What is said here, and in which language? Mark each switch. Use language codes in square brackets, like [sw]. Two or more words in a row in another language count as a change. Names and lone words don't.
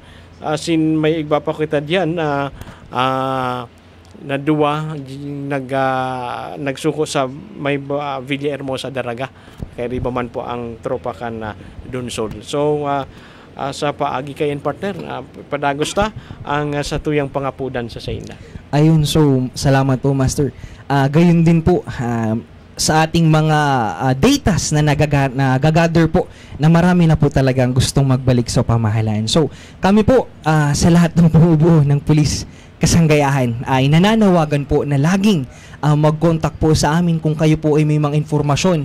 [bik] May Igwa pa kita dyan na duwa nagsuko sa may Villahermosa Daraga, kay riba man po ang tropa kan Donsol. So sa paagi kayan partner, padagos ta ang sa tuyang pangapudan sa Sainda. [tl] Ayun, so salamat po, Master. Gayon din po sa ating mga datas na nagagather po na marami na po talagang gustong magbalik sa pamahalaan. So kami po sa lahat ng bumubuo ng pulis kasanggayahan ay nananawagan po na laging mag-contact po sa amin kung kayo po ay may mga informasyon.